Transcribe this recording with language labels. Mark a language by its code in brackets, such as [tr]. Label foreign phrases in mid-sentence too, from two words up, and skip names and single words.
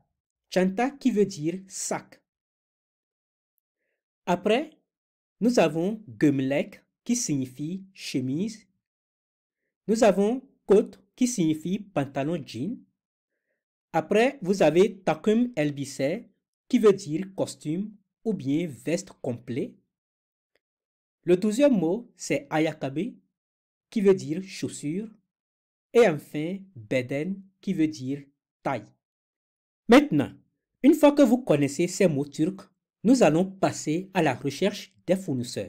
[fr] Çanta qui veut dire sac. Après, nous avons gömlek qui signifie chemise. Nous avons kot qui signifie pantalon jean. Après, vous avez [tr] takım elbise [fr] qui veut dire costume ou bien veste complet. Le douzième mot, c'est ayakkabı qui veut dire chaussure. Et enfin, beden qui veut dire taille. Maintenant, une fois que vous connaissez ces mots turcs, nous allons passer à la recherche des fournisseurs.